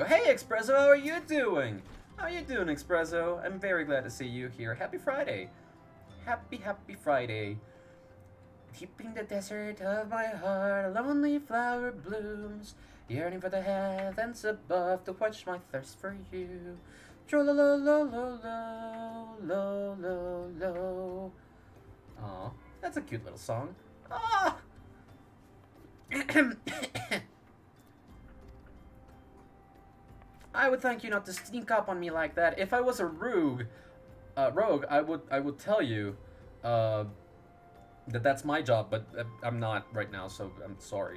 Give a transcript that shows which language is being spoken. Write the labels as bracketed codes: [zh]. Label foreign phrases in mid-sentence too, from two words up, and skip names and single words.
[en] Hey, Expresso, how are you doing? How are you doing, Expresso? I'm very glad to see you here. Happy Friday. Happy Friday. Deep in the desert of my heart, a lonely flower blooms, yearning for the heavens above to quench my thirst for you. Tro-lo-lo-lo-lo-lo-lo-lo. Aw, that's a cute little song. Ah! I would thank you not to sneak up on me like that. If I was a rogue, I would tell you that that's my job, but I'm not right now, so I'm sorry.